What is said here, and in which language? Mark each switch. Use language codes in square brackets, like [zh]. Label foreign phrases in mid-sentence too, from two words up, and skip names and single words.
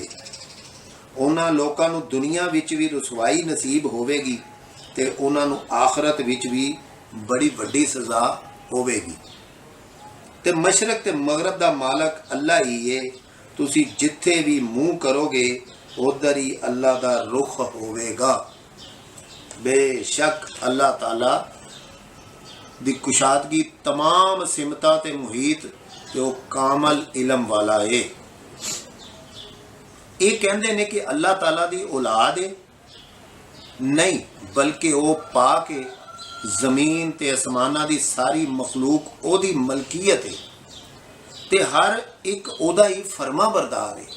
[pa] ਉਹਨਾਂ ਲੋਕਾਂ ਨੂੰ ਦੁਨੀਆ ਵਿੱਚ ਵੀ ਰਸਵਾਈ ਨਸੀਬ ਹੋਵੇਗੀ ਤੇ ਉਹਨਾਂ ਨੂੰ ਆਖਰਤ ਵਿੱਚ ਵੀ ਬੜੀ ਵੱਡੀ ਸਜ਼ਾ ਹੋਵੇਗੀ। ਤੇ ਮਸ਼ਰਕ ਤੇ ਮਗਰਬ ਦਾ ਮਾਲਕ ਅੱਲਾ ਹੀ ਹੈ। ਤੁਸੀਂ ਜਿੱਥੇ ਵੀ ਮੂੰਹ ਕਰੋਗੇ ਉਧਰ ਹੀ ਅੱਲਾ ਦਾ ਰੁਖ ਹੋਵੇਗਾ। ਬੇਸ਼ੱਕ ਅੱਲਾਹ ਤਾਲਾ ਦੀ ਕੁਸ਼ਾਦਗੀ ਤਮਾਮ ਸਿਮਤਾਂ ਤੇ ਮੁਹੀਤ ਤੇ ਵੋ ਕਾਮਲ ਇਲਮ ਵਾਲਾ ਹੈ। ਯੇ ਕਹਿਤੇ ਨੇ ਕਿ ਅੱਲਾਹ ਤਾਲਾ ਦੀ ਔਲਾਦ ਹੈ, ਨਹੀਂ ਬਲਕਿ ਵੋ ਪਾ ਕੇ ਜ਼ਮੀਨ ਤੇ ਆਸਮਾਨਾਂ ਦੀ ਸਾਰੀ ਮਖ਼ਲੂਕ ਓਹਦੀ ਮਲਕੀਅਤ ਹੈ ਤੇ ਹਰ ਇਕ ਓਹਦਾ ਹੀ ਫ਼ਰਮਾਂ ਬਰਦਾਰ ਹੈ।